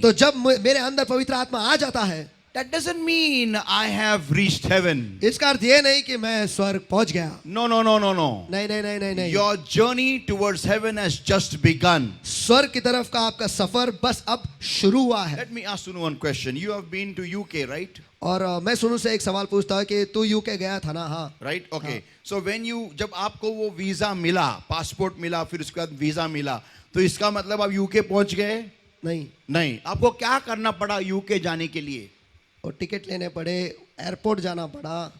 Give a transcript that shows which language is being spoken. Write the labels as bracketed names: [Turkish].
[Hindi] तो जब मेरे अंदर पवित्र आत्मा आ जाता है, [English] that doesn't mean I have reached heaven. [Hindi] इसका अर्थ ये नहीं कि मैं स्वर्ग पहुंच गया. [English] No, no, no, no, no. [Hindi] नहीं नहीं नहीं नहीं नहीं. [English] Your journey towards heaven has just begun. [Hindi] स्वर्ग की तरफ का आपका सफर बस अब शुरू हुआ है. [English] Let me ask you one question. You have been to UK, right? [Hindi] और मैं सुनू से एक सवाल पूछता हूँ कि तू यूके गया था ना? हाँ. [English] Right? Okay. So when you, [Hindi] जब आपको वो वीजा मिला, पासपोर्ट मिला, फिर उसके बाद वीजा मिला, तो इसका मतलब आप यूके पहुंच गए? नहीं. नहीं. आपको क्या करना पड़ा यूके जाने के लिए? और टिकट लेने पड़े, एयरपोर्ट जाना पड़ा,